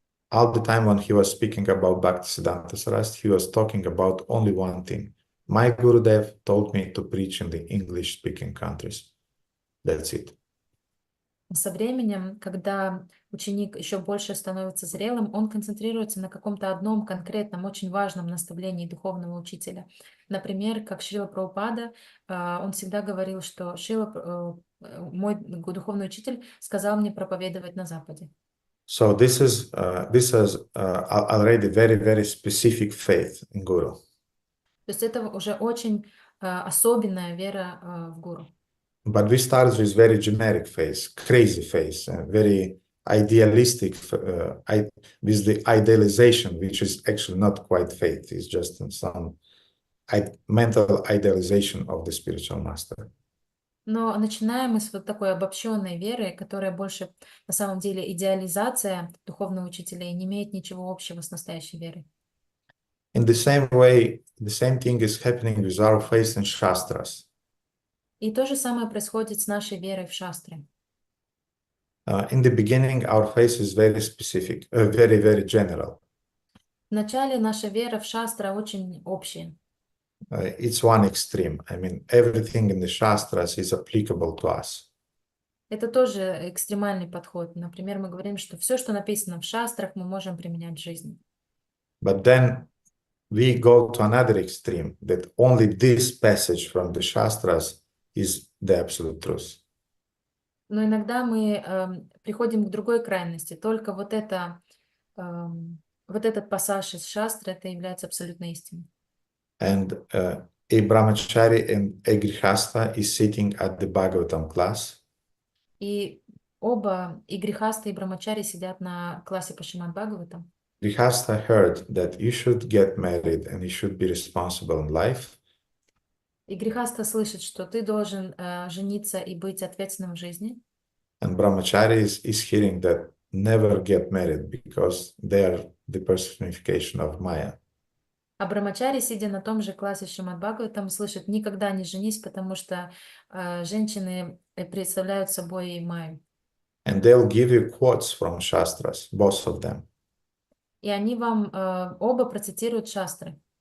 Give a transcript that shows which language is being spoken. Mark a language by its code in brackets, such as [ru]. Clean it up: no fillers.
[en] All the time when he was speaking about Bhaktisiddhanta Saraswati, he was talking about only one thing. My Gurudev told me to preach in the English-speaking countries. That's it. [ru] Со временем, когда ученик еще больше становится зрелым, он концентрируется на каком-то одном конкретном, очень важном наставлении духовного учителя. Например, как Шрила Прабхупада, он всегда говорил, что мой духовный учитель сказал мне проповедовать на Западе. [en] So this is already very, very specific faith in Guru. [ru] То есть это уже очень особенная вера в Гуру. [en] But we start with very generic faith, crazy faith, very idealistic, with the idealization, which is actually not quite faith, it's just some mental idealization of the spiritual master. [ru] Но начинаем мы с вот такой обобщенной веры, которая больше на самом деле идеализация духовного учителя и не имеет ничего общего с настоящей верой. [en] In the same way, the same thing is happening with our faith in Shastras. [ru] И то же самое происходит с нашей верой в шастры. [en] In the beginning, our faith is very specific, very, very general. [ru] Вначале наша вера в шастра очень общая. [en] It's one extreme. I mean, everything in the Shastras is applicable to us. [ru] Это тоже экстремальный подход. Например, мы говорим, что все, что написано в шастрах, мы можем применять в жизни. [en] But then we go to another extreme, that only this passage from the Shastras is the absolute truth. [ru] Но иногда мы приходим к другой крайности. Только вот этот пассаж из шастры, это является абсолютной истиной. [en] And a brahmachari and a grihastha is sitting at the Bhagavatam class. [ru] И оба, и грехаста, и брамачари сидят на классе по Шримад-Бхагаватам. [en] Grihastha heard that you should get married and you should be responsible in life. [ru] И грехаста слышит, что ты должен жениться и быть ответственным в жизни. [en] And brahmachari is hearing that never get married because they are the personification of Maya. [ru] А брамачари, сидя на том же классе Шримад-Бхагаватам, слышит: никогда не женись, потому что женщины представляют собой майю. [en] And they'll give you quotes from Shastras, both of them. [ru] И они вам оба процитируют шастры.